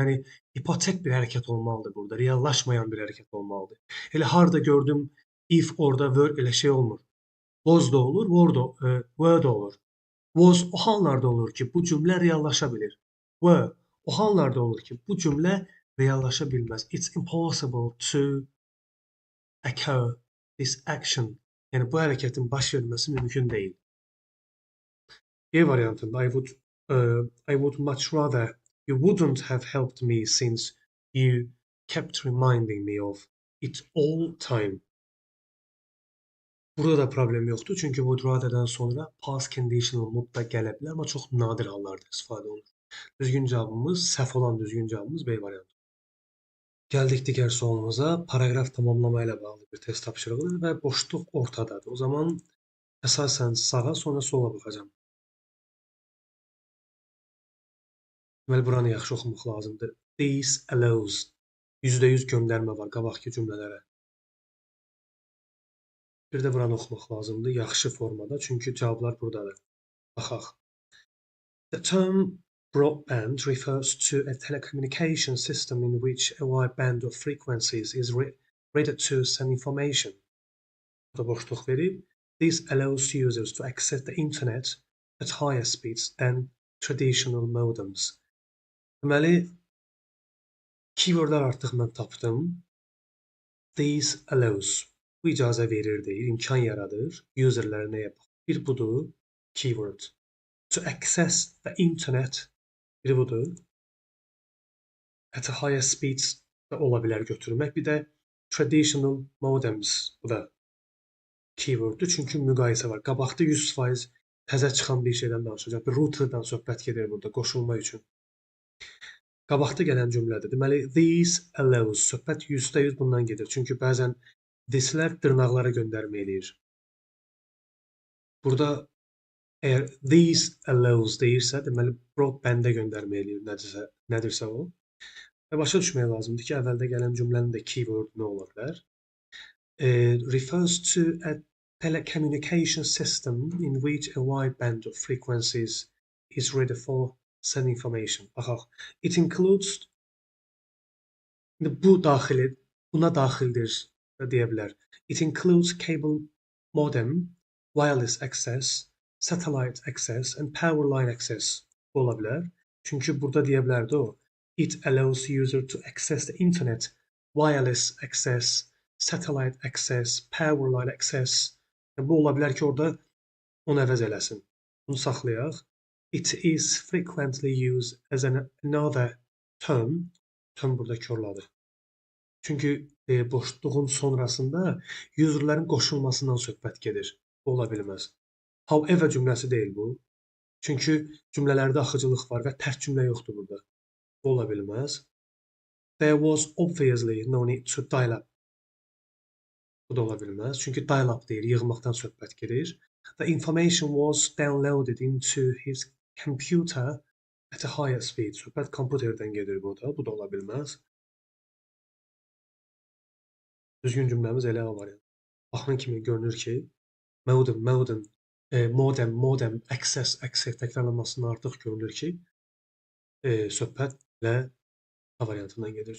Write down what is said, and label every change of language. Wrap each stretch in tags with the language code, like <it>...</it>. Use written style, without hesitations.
<az>Yəni hipotek bir hərəkət olmalıdır burada. Reallaşmayan bir hərəkət olmalıdır. Elə harda gördüm if orada were elə şey olmur. Was da olur, were da olur. Was o hallarda olur ki, bu cümlə reallaşa bilir. Were o hallarda olur ki, bu cümlə reallaşa bilməz.</az> <en>It's impossible to occur this action.</en> <az>Yəni bu hərəkətin baş verməsi mümkün deyil. E variantında</az> <en>I would much rather you wouldn't have helped me since you kept reminding me of it all time.</en> <az>Burada da problem yoxdur, çünki would rather'dan sonra past conditional mood da gələ bilər, amma çox nadir hallarda istifadə olunur. Düzgün cavabımız, səhv olan düzgün cavabımız B variantı. Gəldik digər sualımıza. Paraqraf tamamlama ilə bağlı bir test tapşırıqdır və boşluq ortadadır. O zaman əsasən sağa, sonra sola baxacağam. Deməli, buranı yaxşı oxumaq lazımdır.</az> <en>This allows.</en> <az>%100 göndərmə var qabaqki cümlələrə. Bir də buranı oxumaq lazımdır yaxşı formada, çünki cavablar buradadır. Baxaq.</az> <en>The term broadband refers to a telecommunication system in which a wide band of frequencies is rated to send information.</en> <az>Burada boşluq verib.</az> <en>This allows users to access the internet at higher speeds than traditional modems.</en> <az>Deməli, keywordlar artıq mən tapdım.</az> <en>This allows.</en> <az>Bu icazə verir deyir, imkan yaradır. Userlər nəyə bax? Bir budur, keyword.</az> <en>To access the internet.</en> <az>Biri budur.</az> <en>At a higher speeds</en> <az>da ola bilər götürmək. Bir də</az> <en>traditional modems.</en> <az>Bu da keyworddur, çünki müqayisə var. Qabaqda 100% təzə çıxan bir şeydən danışacaq. Bir routerdan söhbət gedir burada qoşulma üçün. Qabaqda gələn cümlədir. Deməli,</az> <en>these allows.</en> <az>Söhbət %100 bundan gedir. Çünki bəzən thislər dırnaqlara göndərmə eləyir. Burada əgər</az> <en>these allows</en> <az>deyirsə, deməli, broadband-ə göndərmə eləyir nədirsə o. Və başa düşmək lazımdır ki, əvvəldə gələn cümlənin də keyword nə ola bilər?</az> <en>Refers to a telecommunication system in which a wide band of frequencies is ready for send information.</en> <az>Baxaq.</az> <en>It includes</en> <az>buna daxildir deyə bilər.</az> <en>It includes cable modem, wireless access, satellite access and power line access</en> <az>ola bilər. Çünki burada deyə bilərdi o.</az> <en>It allows user to access the internet, wireless access, satellite access, power line access.</en> <az>Bu ola bilər ki, orada onu əvəz eləsin. Bunu saxlayaq.</az> <en>It is frequently used as another term.</en> <az>Term burada korladı. Çünki boşluğun sonrasında userlərin qoşulmasından söhbət gedir. Bu ola bilməz. However cümləsi deyil bu. Çünki cümlələrdə axıcılıq var və tərs cümlə yoxdur burada. Bu ola bilməz.</az> <en>There was obviously no need to dial up.</en> <az>Bu da ola bilməz. Çünki dial up deyir, yığmaqdan söhbət gedir.</az> <en>The information was downloaded into his computer at a higher speed.</en> <az>Söhbət kompüterdən gedir burada. Bu da ola bilməz. Düzgün cümləmiz elə variant. Baxan kimi görünür ki, modem, access təkrarlanmasından artıq görünür ki, söhbət ilə A variantından gedir.</az>